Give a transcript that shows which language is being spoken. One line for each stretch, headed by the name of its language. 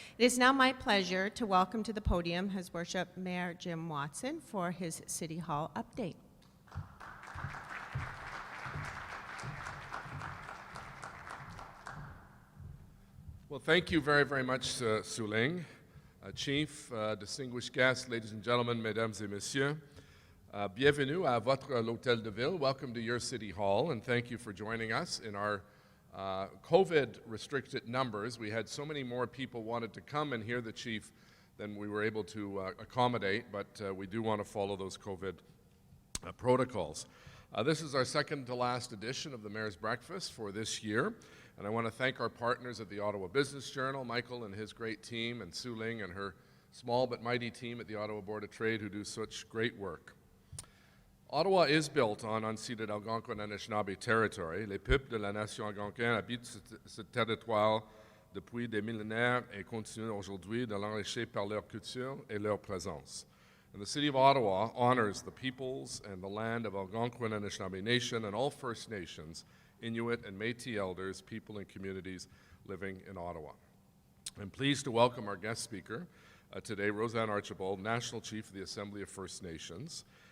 English: It is now my pleasure to welcome to the podium His Worship Mayor Jim Watson for his City Hall update. Well, thank you very, very much, Suling. Chief, distinguished guests, ladies and gentlemen,
French: mesdames et messieurs, bienvenue à votre l'Hôtel de Ville.
English: Welcome to your City Hall, and thank you for joining us in our COVID-restricted numbers. We had so many more people wanted to come and hear the Chief than we were able to accommodate, but we do want to follow those COVID protocols. This is our second to last edition of the Mayor's Breakfast for this year, and I want to thank our partners at the Ottawa Business Journal, Michael and his great team, and Su Ling and her small but mighty team at the Ottawa Board of Trade who do such great work. Ottawa is built on unceded Algonquin and Anishinaabe territory.
French: Les peuples de la nation algonquine habitent ce territoire depuis des millénaires et continuent aujourd'hui de l'enrichir par leur culture et leur présence.
English: And the City of Ottawa honors the peoples and the land of Algonquin and Anishinaabe Nation and all First Nations, Inuit and Métis elders, people and communities living in Ottawa. I'm pleased to welcome our guest speaker today, Roseanne Archibald, National Chief of the Assembly of First Nations.